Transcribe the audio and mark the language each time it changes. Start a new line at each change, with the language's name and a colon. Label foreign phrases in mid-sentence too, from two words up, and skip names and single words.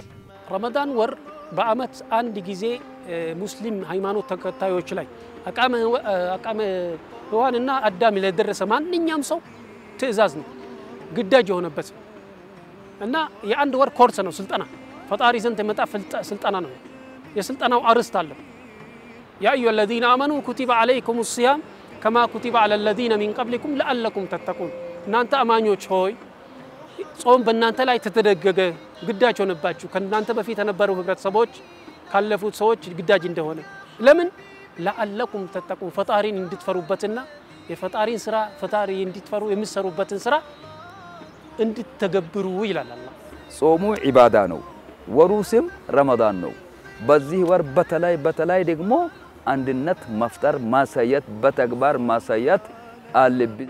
Amharic: ረመዳን ወር በአመት አንድ ጊዜ ሙስሊም ሃይማኖት ተከታዮች ላይ አቃመ ሔዋንና አዳም ለደረሰ ማንኛውም ሰው ትእዛዝ ነው ግዳጅ የሆነበት እና የአንድ ወር ኮርስ ነው ስልጣና ፈጣሪ ዘንድ የመጣ ስልጣና ነው የስልጣናው አርስት አለ يا
Arabic: أيها الذين آمنوا كتب عليكم الصيام كما كتب على الذين من قبلكم لعلكم تتقون
Amharic: እናንተ አማኞች ሆይ ጾም በእናንተ ላይ ተደረገገ ግዳጅ ሆነባችሁ ከእናንተ በፊት የነበሩ ህብረተሰቦች ካለፉት ሰዎች ግዳጅ እንደሆነ ለምን
Arabic: لعلكم تتقون
Amharic: ፈጣሪን እንድትፈሩበትና የፈጣሪን ስራ ፈጣሪ እንድትፈሩ የሚሰሩበትን ስራ እንድትተገብሩ ይላል አላህ ጾሙ ዒባዳ ነው ወሩ ስም ረመዳን ነው በዚህ ወር በተላይ ደግሞ አንድነት መፍጠር ማሳየት በተግባር ማሳየት አለብን